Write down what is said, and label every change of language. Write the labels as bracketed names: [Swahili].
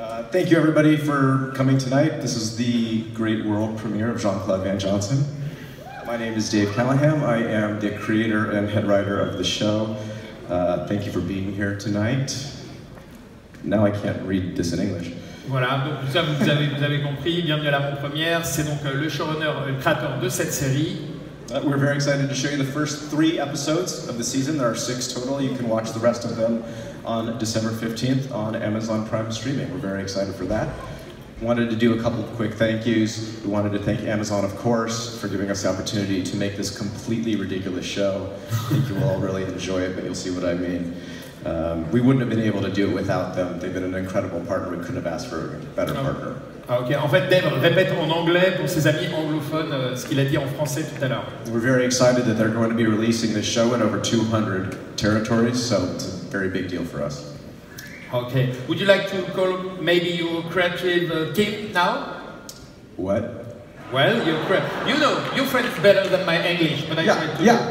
[English] Thank you everybody for coming tonight. This is the great world premiere of Jean-Claude Van Johnson. My name is Dave Callahan. I am the creator and head writer of the show. Thank you for being here tonight. Now I can't read this in English. [French] Voilà, donc ça vous avez compris, bienvenue à l'avant-première, c'est donc le showrunner, le créateur de cette série. [English] We're very excited to show you the first 3 episodes of the season. There are 6 total. You can watch the rest of them on December 15th on Amazon Prime Streaming. We're very excited for that. Wanted to do a couple of quick thank yous. We wanted to thank Amazon, of course, for giving us the opportunity to make this completely ridiculous show. I think you will all really enjoy it, but you'll see what I mean. We wouldn't have been able to do it without them. They've been an incredible partner. We couldn't have asked for a better partner. [French] Ok, en fait Dave répète en anglais pour ses amis anglophones ce qu'il a dit en français tout à l'heure. [English] We're very excited that they're going to be releasing this show in over 200 territories, so it's a very big deal for us. Okay, would you like to call maybe your creative team now? What? Well, you know, your French better than my English, but I try to...